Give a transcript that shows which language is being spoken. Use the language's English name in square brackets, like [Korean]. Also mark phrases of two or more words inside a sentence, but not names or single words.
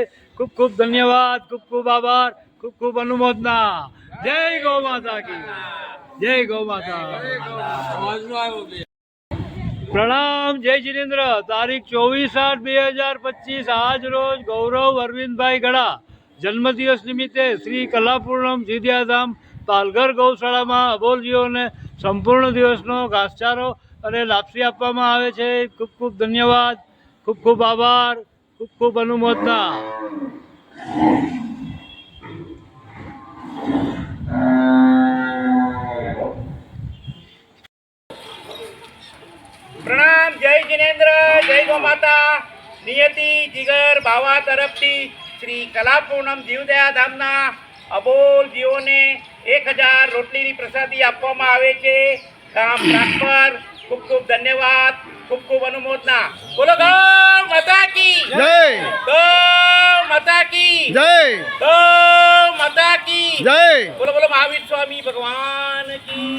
[Gujarati] ખૂબ ખૂબ ધન્યવાદ, ખૂબ ખૂબ આભાર, ખૂબ ખૂબ અનુમોદના। [Hindi] जय गौ माता की, जय गौ माता। प्रणाम। जय जिनेन्द्र। [Gujarati] તારીખ 24/8/2025 આજ રોજ ગૌરવ અરવિંદ ભાઈ ગડા જન્મદિવસ નિમિત્તે શ્રી કલાપૂર્ણમ જીવદયા ધામ પાલઘર ગૌશાળા में અબોલજીઓ ને સંપૂર્ણ દિવસનો ઘાસચારો અને લાપસી આપવામાં આવે છે। ખૂબ ખૂબ ધન્યવાદ, ખૂબ ખૂબ આભાર, ખૂબ ખૂબ અનુમોદના। प्रणाम। જય જિનેન્દ્ર, જય ગૌ માતા। નિયતિ જિગર બાવા તરફથી શ્રી કલાપૂર્ણમ જીવદયા ધામના અબોલજીઓને 1000 રોટલીની પ્રસાદી આપવામાં આવે છે। ગામ રાખપર। ખૂબ ખૂબ ધન્યવાદ, ખૂબ ખૂબ અનુમોદના। [Hindi] बोलो गौ माता की जय, गौ माता की जय, गौ माता की जय, बोलो बोलो महावीर स्वामी भगवान की